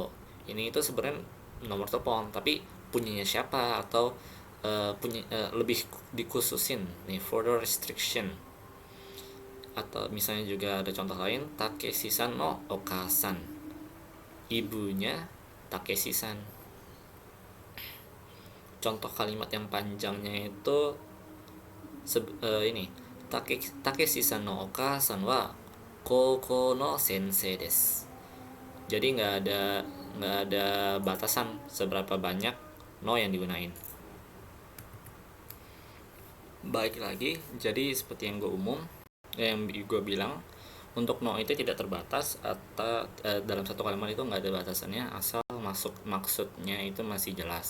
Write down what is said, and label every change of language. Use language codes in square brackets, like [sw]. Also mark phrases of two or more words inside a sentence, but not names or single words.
[id] Ini itu sebenarnya nomor telepon, tapi punyanya siapa, atau lebih dikhususin nih, [en] further restriction. [id] Atau misalnya juga ada contoh lain, [ja] タケシさんのお母さん, [id] ibunya Takeshi-san. Contoh kalimat yang panjangnya itu ini [ja] タケシさんのお母さんは高校の先生です. [id] Jadi nggak ada batasan seberapa banyak no yang digunain. Baik lagi, jadi seperti yang gue bilang, untuk no itu tidak terbatas, atau dalam satu kalimat itu nggak ada batasannya, asal maksudnya itu masih jelas.